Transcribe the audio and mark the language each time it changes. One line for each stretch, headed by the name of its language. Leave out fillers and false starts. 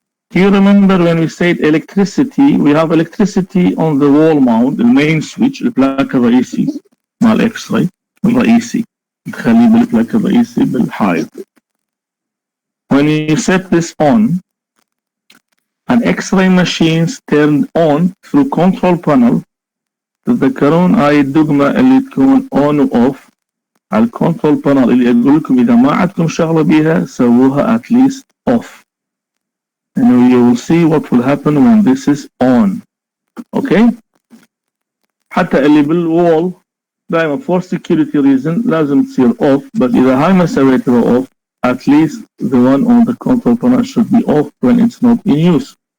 English: Do you remember when we said electricity? We have electricity on the wall mount, the main switch,
Arabic: البلاك الرئيسي مع الإكس-راي الرئيسي نخليه بالبلاك الرئيسي بالحائط.
English: When you set this on, an X-ray machine is turned on through control panel.
Arabic: تتذكرون هاي الدقمة اللي تكون on و off على الكنترول بانل اللي أقول لكم إذا ما عندكم شغلة بيها سووها
English: at least off. And you will see what will happen when this is on. Okay?
Arabic: حتى اللي بالwall دائما
English: for security reason
Arabic: لازم تصير
English: off, but
Arabic: إذا هاي ما سويتها
English: off, at least the one on the control panel should be off when it's not in use.